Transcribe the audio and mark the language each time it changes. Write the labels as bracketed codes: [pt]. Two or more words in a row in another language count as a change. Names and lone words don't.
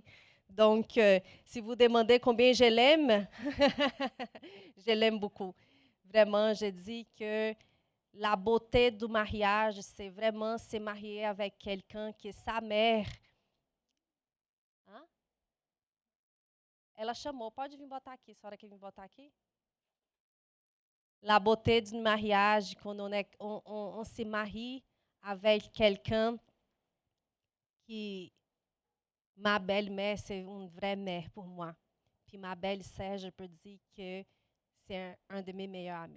[fr] Donc, si vous demandez combien je l'aime, je l'aime beaucoup. Vraiment, je dis que la beauté du mariage, c'est vraiment se marier avec quelqu'un que sa mère... Hein? [pt] Ela chamou, pode vir botar aqui, a senhora quer vir botar aqui? [fr] La beauté du mariage, quand on se marie avec quelqu'un qui... Ma belle-mère, c'est une vraie mère pour moi. Puis ma belle-sœur, je peux dire que c'est un de mes meilleurs amis.